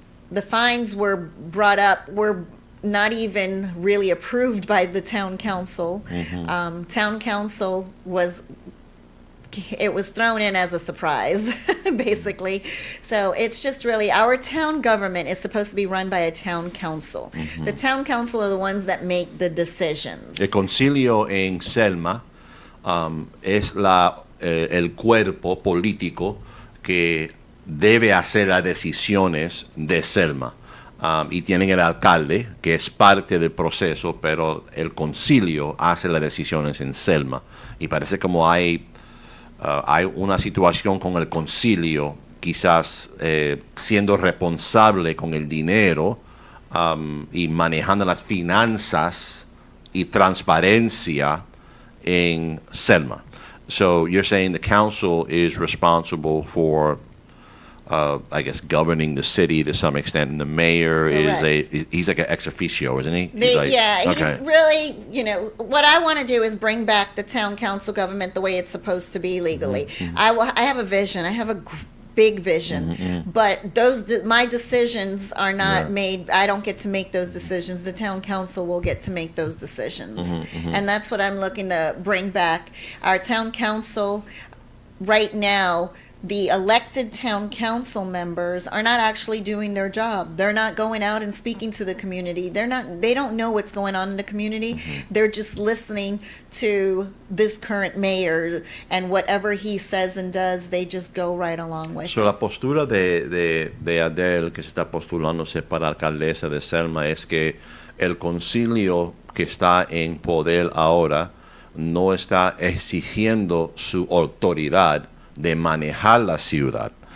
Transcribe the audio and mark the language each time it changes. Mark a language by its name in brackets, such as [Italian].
[English] The fines were brought up, were not even really approved by the town council. Town council was thrown in as a surprise, basically. So it's just really, our town government is supposed to be run by a town council. The town council are the ones that make the decisions. [Spanish] El concilio en Selma es el cuerpo político que debe hacer las decisiones de Selma. Y tienen el alcalde, que es parte del proceso, pero el concilio hace las decisiones en Selma. Y parece como hay una situación con el concilio, quizás siendo responsable con el dinero y manejando las finanzas y transparencia en Selma. [English] So you're saying the council is responsible for, I guess, governing the city to some extent, and the mayor he's like an ex officio, isn't he? He's really, what I want to do is bring back the town council government the way it's supposed to be legally. I have a vision. I have a big vision, but my decisions are not made. I don't get to make those decisions. The town council will get to make those decisions, and that's what I'm looking to bring back. Our town council right now, the elected town council members are not actually doing their job. They're not going out and speaking to the community. They don't know what's going on in the community. They're just listening to this current mayor, and whatever he says and does, they just go right along with. [Spanish] So la postura de Adele, que se está postulándose para alcaldesa de Selma, es que el concilio que está en poder ahora no está exigiendo su autoridad de manejar la ciudad,